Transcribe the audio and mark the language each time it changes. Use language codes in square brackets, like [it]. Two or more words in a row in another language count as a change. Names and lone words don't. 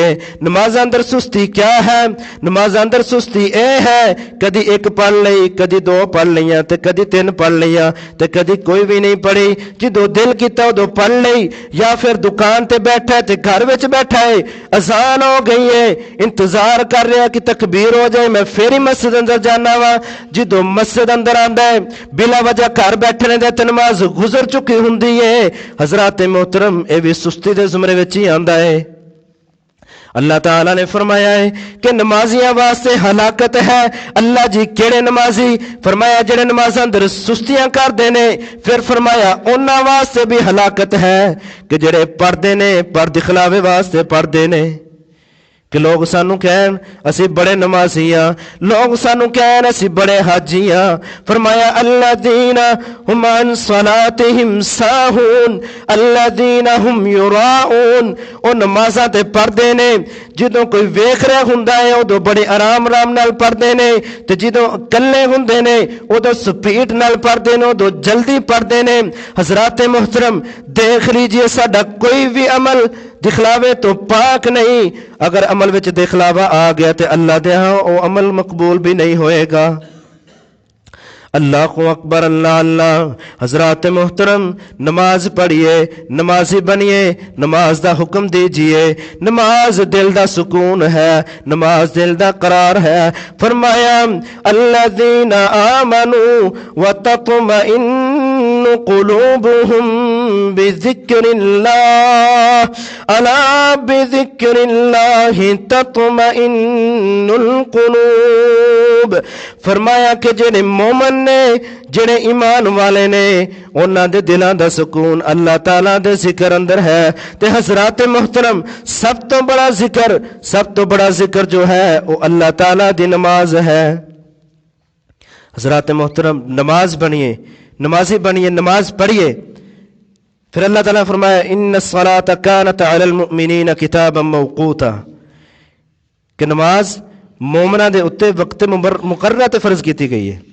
[pa] نمازاں اندر سستی کیا ہے؟ نمازاں اندر سستی اے ہے کدی ایک پڑھ لئی، کدی دو پڑھ لیاں تے کدی تین پڑھ لیاں تے کدی کوئی بھی نہیں پڑھی، جدو دل کیتا ادو پڑھ لئی، یا پھر دکان تے بیٹھا ہے تے گھر وچ بیٹھا ہے، اذان ہو گئی ہے انتظار کر رہا کہ تکبیر ہو جائے میں پھر ہی مسجد اندر جانا وا، جدو مسجد اندر آندا بلا وجہ گھر بیٹھنے دے تے نماز گزر چکی ہوندی ہے۔ حضرات محترم اے بھی سستی دے زمرے وچ ہی آندا ہے۔ اللہ تعالیٰ نے فرمایا ہے کہ نمازیاں واسطے ہلاکت ہے۔ اللہ جی کیڑے نمازی؟ فرمایا جڑے نمازاں اندر سستیاں کردے نے۔ پھر فرمایا انہاں واسطے بھی ہلاکت ہے کہ جڑے پڑھدے نے پر دکھلاوے واسطے پڑھدے نے، کہ لوگ سانو کہن اسی بڑے نمازی ہاں، لوگ سانو کہن اسی بڑے حاجی ہاں۔ فرمایا [ar] الذین هم عن صلاتهم ساہون الذین هم یراؤون، [pa] او نمازاں تے پڑھدے نے جدوں کوئی ویکھ رہا ہوندا ہے ادو بڑے آرام نال پڑھدے نے، تے جدوں کلے ہوندے نے ادو سپیڈ نال پڑھدے نے، ادو جلدی پڑھدے نے۔ حضرات محترم دیکھ لیجئے ساڈا کوئی بھی عمل دکھلاوے تو پاک نہیں، اگر عمل وچ دکھلاوا آ گیا تے اللہ دے ہاں او عمل مقبول بھی نہیں ہوئے گا۔ اللہ کو اکبر، اللہ اللہ۔ حضرات محترم نماز پڑھیے، نمازی بنیے، نماز دا حکم دیجئے۔ نماز دل دا سکون ہے، نماز دل دا قرار ہے۔ [ar] فرمایا الذین آمنوا وتطمئن قلوبهم بذکر اللہ الا بذکر اللہ تطمئن القلوب۔ [pa] فرمایا کہ جڑے مومن نے، جڑے ایمان والے نے، انہاں دے دلاں دا سکون اللہ تعالیٰ دے ذکر اندر ہے۔ تے حضرات محترم سب تو بڑا ذکر، سب تو بڑا ذکر جو ہے وہ اللہ تعالیٰ دی نماز ہے۔ حضرات محترم نماز بنیے، نمازی بنیے، نماز پڑھیے۔ پھر اللہ تعالیٰ فرمایا [ar] ان الصلاۃ کانت علی المؤمنین کتابا موقوتا، [pa] کہ نماز مومنہ دے اتے وقت مقررہ تے فرض کیتی گئی ہے۔